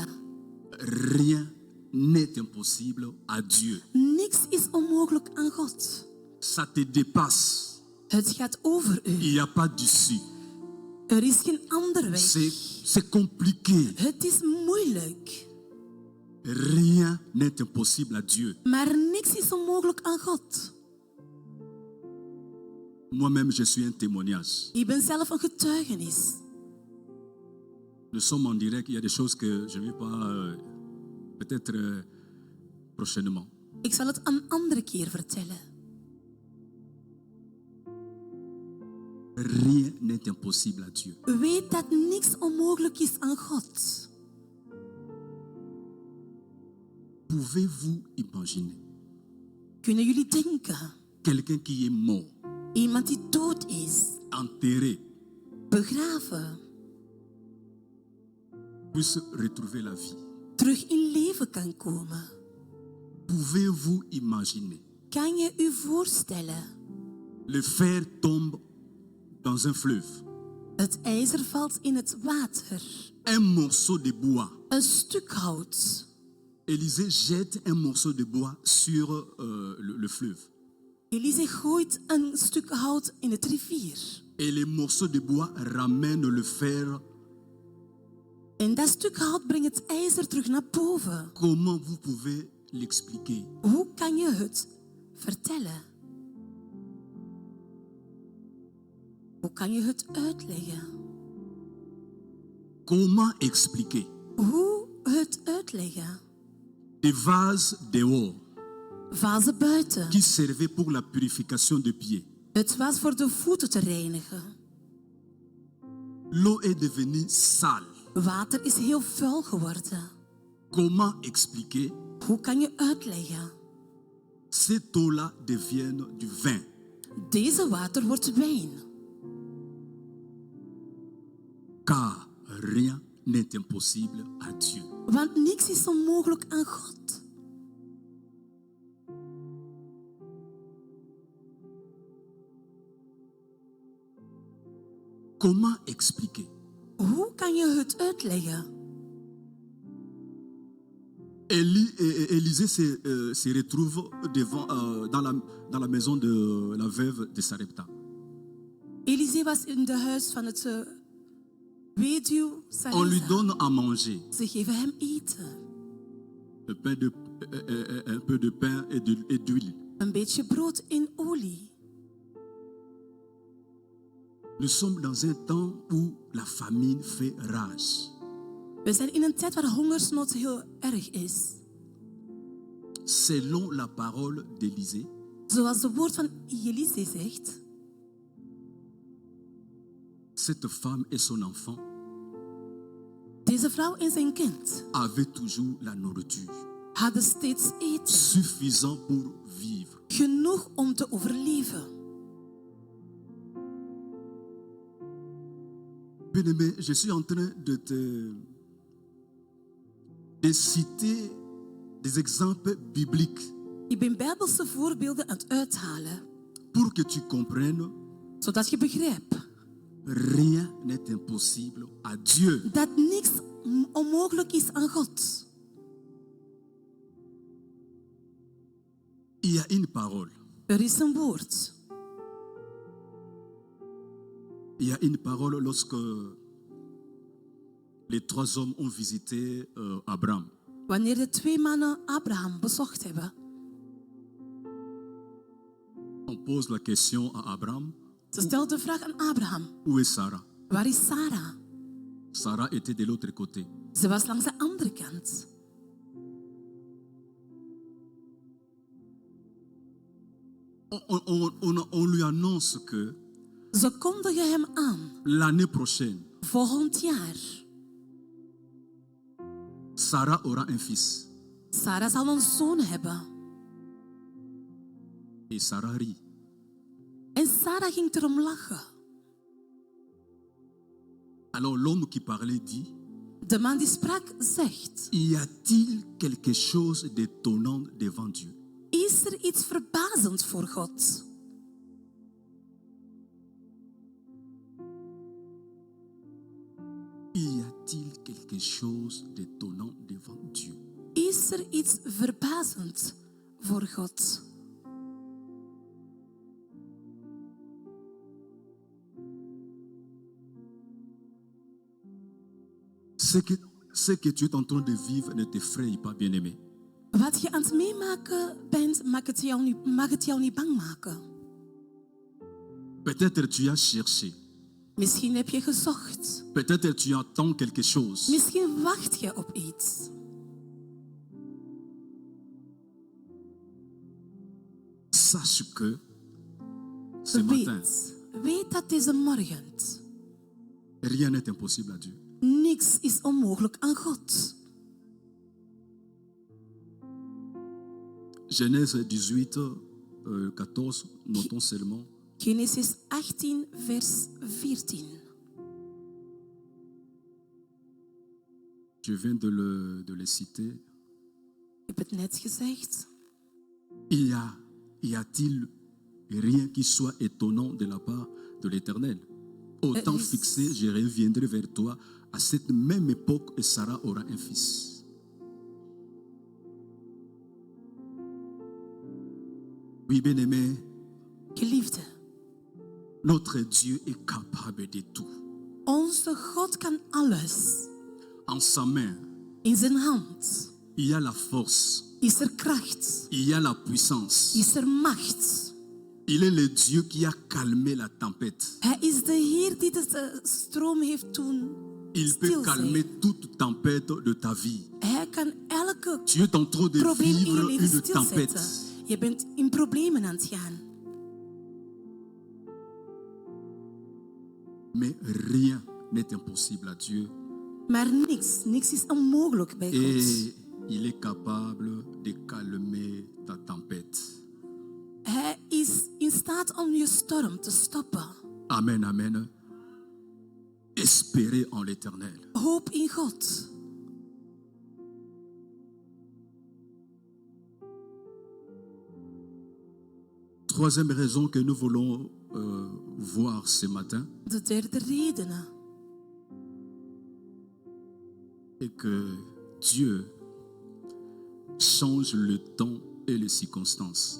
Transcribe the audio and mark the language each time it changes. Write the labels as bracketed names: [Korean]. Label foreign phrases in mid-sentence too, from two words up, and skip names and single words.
[French] rien n'est impossible à Dieu. [Dutch] niks is onmogelijk aan God. [French] Ça te dépasse. [Dutch] Het gaat over [French] Il [Dutch] u. [French] n'y a pas d'issue. [Dutch] Er is geen ander weg. [French] C'est compliqué. [Dutch] Het is moeilijk. [French] Rien n'est impossible à Dieu. [Dutch] Maar niks is onmogelijk aan God. [French] Moi-même, je suis un témoignage. [Dutch] Ik ben zelf een getuigenis. [French] Nous sommes en direct. Il y a des choses que je ne vais pas, peut-être prochainement. [Dutch] Ik zal het een andere keer vertellen. [French] Rien n'est impossible à Dieu. [Dutch] Weet dat niks onmogelijk is aan God. [French] Pouvez-vous imaginer [Dutch] Kunnen jullie denken? [French] quelqu'un qui est mort, [Dutch] Iemand die dood is, [French] enterré, [Dutch] begraven, [French] puisse retrouver la vie? [Dutch] terug in leven kan komen? [French] Pouvez-vous imaginer [Dutch] Kan je je voorstellen? [French] le fer tombe dans un fleuve, [Dutch] Het ijzer valt in het water. [French] un morceau de bois. [Dutch] Een stuk hout. [French] Élisée jette un morceau de bois sur le fleuve. [Dutch] Elise gooit een stuk hout in het rivier. [French] Et les morceaux de bois ramènent le fer. [Dutch] En dat stuk hout brengt het ijzer terug naar boven. [French] Comment vous pouvez l'expliquer? [Dutch] Hoe kan je het vertellen? Hoe kan je het uitleggen? [French] Comment expliquer? [Dutch] Hoe het uitleggen? [French] Des vases dehors [Dutch] Vazen buiten. [French] qui servaient pour la purification des pieds. [Dutch] Het was voor de voeten te reinigen. [French] L'eau est devenue sale. [Dutch] Water is heel vuil geworden. [French] Comment expliquer? [Dutch] Hoe kan je uitleggen? [French] Cette eau-là devient du vin. [Dutch] Deze water wordt wijn. [French] Car rien n'est impossible à Dieu. [Dutch] Want niks is onmogelijk aan God. [French] Comment expliquer? [Dutch] Hoe kan je het uitleggen? [French] Élisée se retrouve dans la maison de la veuve de Sarepta. [Dutch] Elisee was in de huis van het weduw [French] On lui Sarepta. donne à manger [Dutch] Ze geven hem eten. [French] un peu de pain et d'huile. [Dutch] Een beetje brood en olie. [French] Nous sommes dans un temps où la famine fait rage. [Dutch] We zijn in een tijd waar hongersnood heel erg is. [French] Selon la parole d'Élisée, [Dutch] Zoals de woord van Elisee zegt, [French] cette femme et son enfant [Dutch] deze vrouw en zijn kind [French] avaient toujours la nourriture [Dutch] hadden steeds eten. [French] suffisant pour vivre. [Dutch] Genoeg om te overleven. [French] Bien-aimé, je suis en train de citer des exemples bibliques [Dutch] Ik ben bijbelse voorbeelden aan het uithalen, [French] pour que tu comprennes, [Dutch] zodat je begrijpt [French] rien n'est impossible à Dieu. [Dutch] dat niks onmogelijk is aan God. [French] Il y a une parole. [Dutch] Er is een woord. [French] Il y a une parole lorsque les 3 hommes ont visité Abraham. [Dutch] Wanneer de 2 mannen Abraham bezocht hebben, [French] On pose la question à Abraham, [Dutch] ze stelt de vraag aan Abraham: [French] où est Sarah? [Dutch] waar is Sarah? [French] Sarah était de l'autre côté. [Dutch] Ze was langs de andere kant. [French] On lui annonce que [Dutch] Ze kondigen hem aan: [French] l'année prochaine, [Dutch] volgend jaar, [French] Sarah aura un fils. [Dutch] Sarah zal een zoon hebben. [French] Et Sarah rit. [Dutch] En Sarah ging erom lachen. [French] Alors l'homme qui parlait dit, [Dutch] De man die sprak zegt: [French] y a-t-il quelque chose d'étonnant devant Dieu? [Dutch] is er iets verbazends voor God? [French] Y a-t-il quelque chose d'étonnant devant Dieu? [Dutch] Is er iets verbazends voor God? [French] Ce que tu es en train de vivre ne t'effraie pas, bien-aimé. [Dutch] Wat je aan het meemaken bent, mag het jou niet bang maken. [French] Peut-être tu as cherché. [Dutch] Misschien heb je gezocht. [French] Peut-être tu attends quelque chose. [Dutch] Misschien wacht je op iets. [French] Sache que ce matin, [Dutch] Weet dat deze morgen [French] rien n'est impossible à Dieu. [Dutch] niks is onmogelijk aan God. [French] Genèse 18, 14, notons seulement. [Dutch] Genesis 18, vers 14. [French] Je viens de le citer. [Dutch] Ik heb het net gezegd. [French] Y a-t-il rien qui soit étonnant de la part de l'Éternel? Au temps fixé, je reviendrai vers toi à cette même époque et Sarah aura un fils. Oui, bien-aimé, [Dutch] Geliefde, [French] notre Dieu est capable de tout. [Dutch] onze God kan alles. [French] En sa main, [Dutch] In zijn hand [French] il y a la force, [Dutch] is er kracht, [French] il y a la puissance. [Dutch] is er macht. [French] Il est le Dieu qui a calmé la tempête. [Dutch] Hij is de Heer die de stroom heeft doen [French] Il peut [Dutch] stil [French] calmer [Dutch] zijn. [French] toute tempête de ta vie. [Dutch] Hij kan elke [French] Tu es en train de [Dutch] probleem in je [French] vivre [Dutch] leven [French] une tempête. [Dutch] stilzetten. Je bent in problemen aan het gaan. [French] Mais rien n'est impossible à Dieu. [Dutch] Maar niks is onmogelijk bij God. [French] Et il est capable de calmer ta tempête. [Dutch] Hij is in staat om je storm te stoppen. [French] Amen, amen. Espérez en l'Éternel. [Dutch] Hoop in God. [French] Troisième raison que nous voulons voir ce matin [Dutch] De derde reden [French] est que Dieu change le temps et les circonstances.